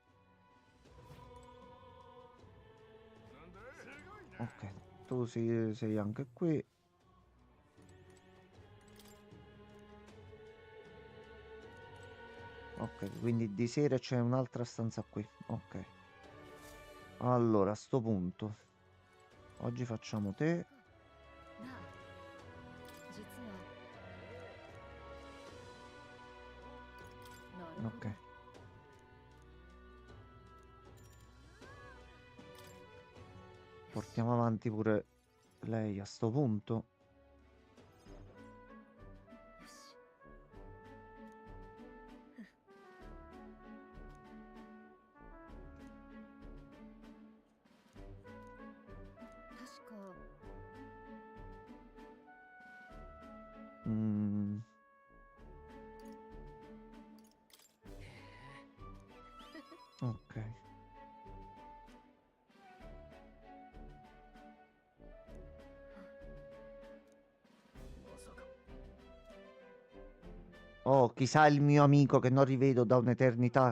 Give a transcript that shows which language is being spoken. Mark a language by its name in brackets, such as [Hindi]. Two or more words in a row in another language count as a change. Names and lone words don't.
[Italian] Ok, tu sei anche qui. Ok, quindi di sera c'è un'altra stanza qui. Ok. Allora, a sto punto, oggi facciamo te. [Japanese] なあ、実は。なるほど。 [Italian] Ok. Portiamo avanti pure lei a sto punto. [Japanese] よし。 確か Mm. [Italian] Ok. Oh, chissà il mio amico che non rivedo da un'eternità.